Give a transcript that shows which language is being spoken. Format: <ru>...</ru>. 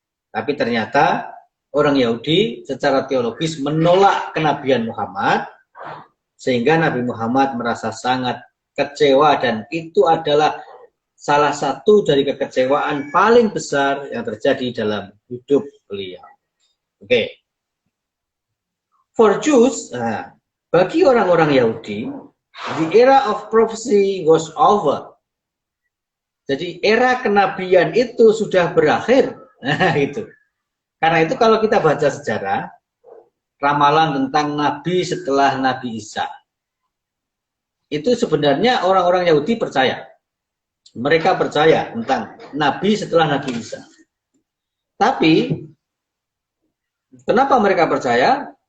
<id>Tapi ternyata orang Yahudi secara teologis menolak kenabian Muhammad, sehingga Nabi Muhammad merasa sangat kecewa, dan itu adalah salah satu dari kekecewaan paling besar yang terjadi dalam hidup beliau. Oke.</id> <en>For Jews,</en> <id>bagi orang-orang Yahudi,</id> <en>the era of prophecy was over.</en> <id>Jadi era kenabian itu sudah berakhir. Nah, itu. Karena itu kalau kita baca sejarah, ramalan tentang Nabi setelah Nabi Isa, itu sebenarnya orang-orang Yahudi percaya. Mereka percaya tentang Nabi setelah Nabi Isa. Tapi, kenapa mereka percaya?</id>